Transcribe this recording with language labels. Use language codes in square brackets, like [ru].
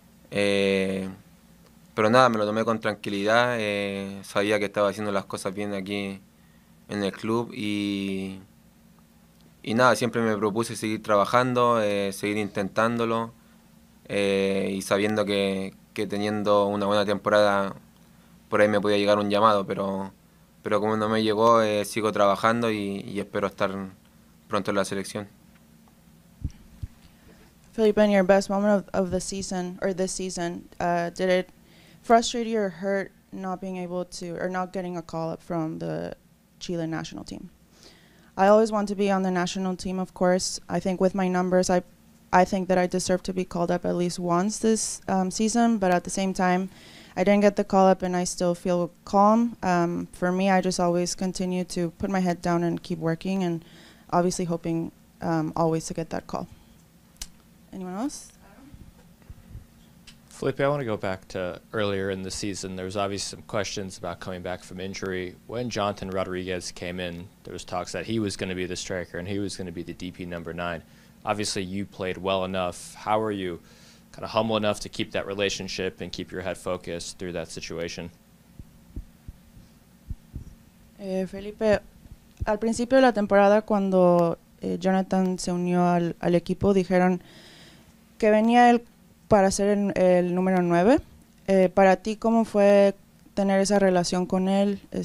[es] Pero nada, me lo tomé con tranquilidad, sabía que estaba haciendo las cosas bien aquí en el club, y nada, siempre me propuse seguir trabajando, seguir intentándolo, y sabiendo que teniendo una buena temporada por ahí me podía llegar un llamado, pero como no me llegó, sigo trabajando y espero estar pronto en la selección. [en] Felipe, in your best moment of the season, or this season, did it frustrate you or hurt not being able to, or not getting a call up from the Chile national team? I always want to be on the national team, of course. I think with my numbers, I think that I deserve to be called up at least once this season, but at the same time, I didn't get the call up, and I still feel calm. For me, I just always continue to put my head down and keep working, and obviously hoping always to get that call. Anyone else? Felipe, I want to go back to earlier in the season. There was obviously some questions about coming back from injury. When Jonathan Rodriguez came in, there was talks that he was going to be the striker and he was going to be the DP number 9. Obviously, you played well enough. How are you kind of humble enough to keep that relationship and keep your head focused through that situation? [es] Felipe, al principio de la temporada, cuando Jonathan se unió al equipo, dijeron que venía él para ser el número 9. Para ti, ¿cómo fue tener esa relación con él?